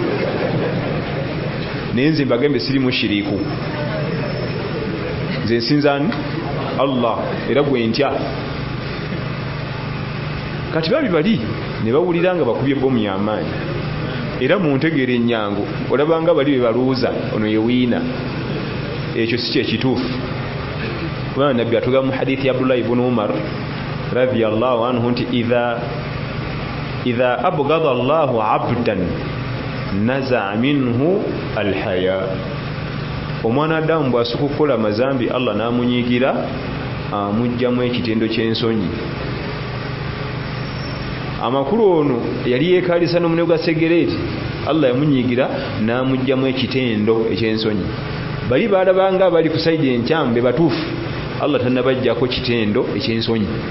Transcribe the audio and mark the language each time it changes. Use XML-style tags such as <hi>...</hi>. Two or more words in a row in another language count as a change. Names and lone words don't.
<lg>naye nze mbagambe siri mushiriku nze nsinzani Allah era gwe ntya kati babi bali ne bawulira nga bakubye bomu y'amaanyi era mu ntegeera ennyango olabanga bali be baluuza ono ye wiina ekyo si kyekituufu kubanga nabbi atugamba mu hadithi ya Abdullah ibn Umar</lg> <ar>رضي الله عنه</ar> <lg>nti</lg> <ar>إذا أبغض الله عبدا نزع منه الحياء</ar> <lg>omwana adamu bw'asooka okukola mazambi Allah n'amunyiigira amugjamu ekitendo ky'ensonyi amakulu ono yali yeekaalisa n'omune gwa segereeti Allah yamunyiigira n'amugjamu ekitendo eky'ensonyi bali baalabanga bali ku sayidi enkyamu be batuufu Allah tannabajjako kitendo eky'ensonyi</lg>